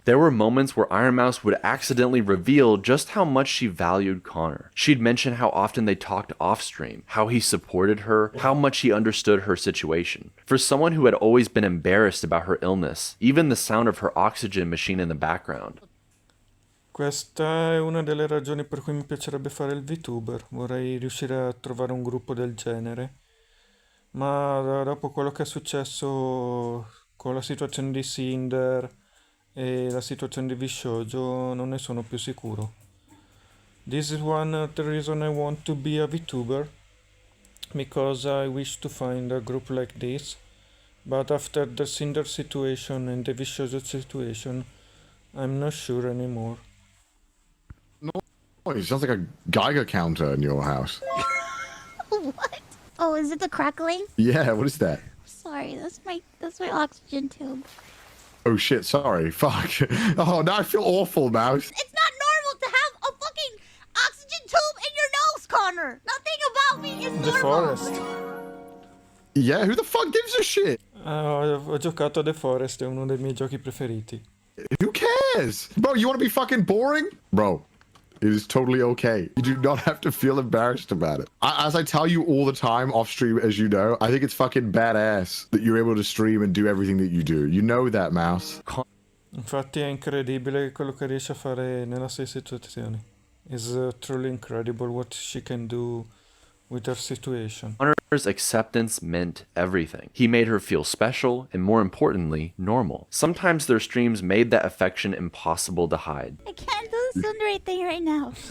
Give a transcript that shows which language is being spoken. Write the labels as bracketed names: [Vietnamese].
[English] There were moments where Iron Mouse would accidentally reveal just how much she valued Connor. She'd mention how often they talked off-stream, how he supported her, how much he understood her situation. For someone who had always been embarrassed about her illness, even the sound of her oxygen machine in the background. [Italian] Questa è una delle ragioni per cui mi piacerebbe fare il vtuber. Vorrei riuscire a trovare un gruppo del genere. Ma dopo quello che è successo con la situazione di Cinder e la situazione di Vishojo non ne sono più sicuro. [English] This is one of the reason I want to be a VTuber, because I wish to find a group like this, but after the Cinder situation and the Vishojo situation, I'm not sure anymore. Oh, it sounds like a Geiger counter in your house. What? Oh, is it the crackling? Yeah, what is that? Sorry, that's my oxygen tube. Oh shit, sorry. Fuck. Oh, now I feel awful, Mouse. It's not normal to have a fucking oxygen tube in your nose, Connor. Nothing about me is The normal. Forest. Yeah, who the fuck gives a shit? [Italian] Ho giocato a The Forest, è uno dei miei giochi preferiti. [English] Who cares? Bro, you want to be fucking boring? Bro, it is totally okay. You do not have to feel embarrassed about it. As I tell you all the time off stream, as you know, I think it's fucking badass that you're able to stream and do everything that you do. You know that, Mouse. [Italian] Infatti è incredibile quello che riesce a fare nella sua situazione. [English] It's truly incredible what she can do with her situation. Connor's acceptance meant everything. He made her feel special and, more importantly, normal. Sometimes their streams made that affection impossible to hide. I can't do the tsundere thing right now.